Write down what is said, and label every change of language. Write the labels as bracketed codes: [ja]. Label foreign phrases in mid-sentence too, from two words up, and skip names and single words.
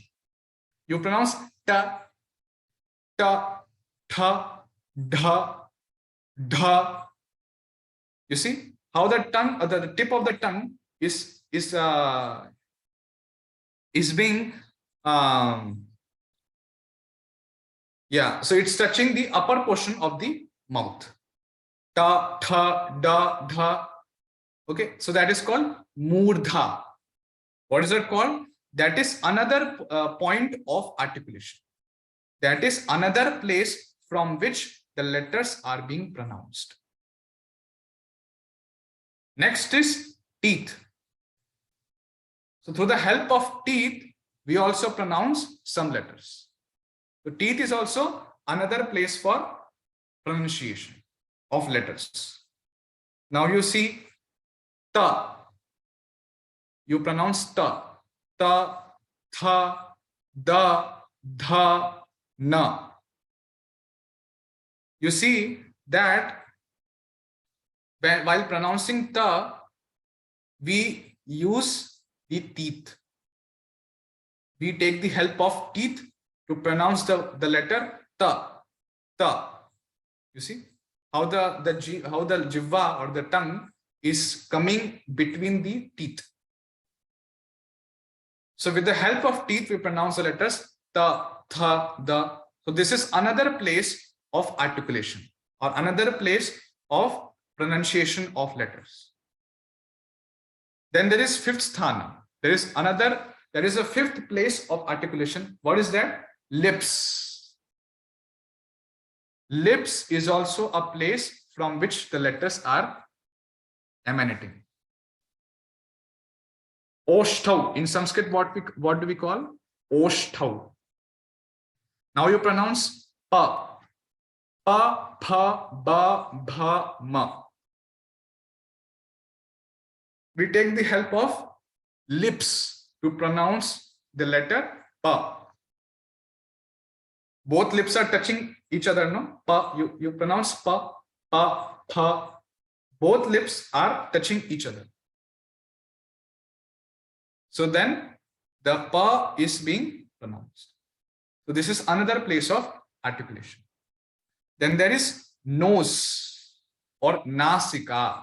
[en] You pronounce ta, ta, tha, dha, dha. You see how the tongue, the tip of the tongue is being so it's touching the upper portion of the mouth. Ta, tha, da, dha. Okay, so that is called murdha. What is that called? That is another point of articulation. That is another place from which the letters are being pronounced. Next is teeth. So through the help of teeth, we also pronounce some letters. So teeth is also another place for pronunciation of letters. Now you see ta. You pronounce ta. Ta, tha, da, dha, na. You see that while pronouncing ta, we use the teeth. We take the help of teeth to pronounce the letter ta, ta. You see how the jivva or the tongue is coming between the teeth. So with the help of teeth, we pronounce the letters ta, tha, da. So this is another place of articulation or another place of pronunciation of letters. Then there is fifth sthana. There is a fifth place of articulation. What is that? Lips. Lips is also a place from which the letters are emanating. Oshtau. In Sanskrit, what do we call? Oshtau. Now you pronounce pa. Pa, pha, ba, bha, ma. We take the help of lips to pronounce the letter pa. Both lips are touching each other, no? Pa, you pronounce pa, pa, pha. Both lips are touching each other. So then the pa is being pronounced. So this is another place of articulation. Then there is nose or nasika.